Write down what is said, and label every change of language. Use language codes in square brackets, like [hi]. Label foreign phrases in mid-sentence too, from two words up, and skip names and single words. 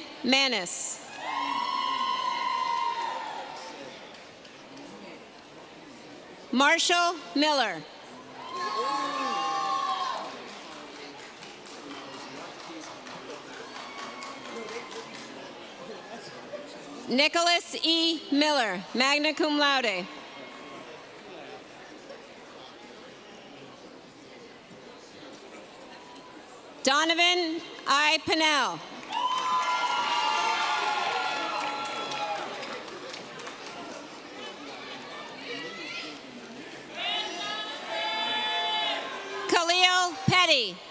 [en] Manis. Marshall Miller. Nicholas E. Miller, [la] magna cum laude. [en] Donovan I. Pinnell. Khalil Petty.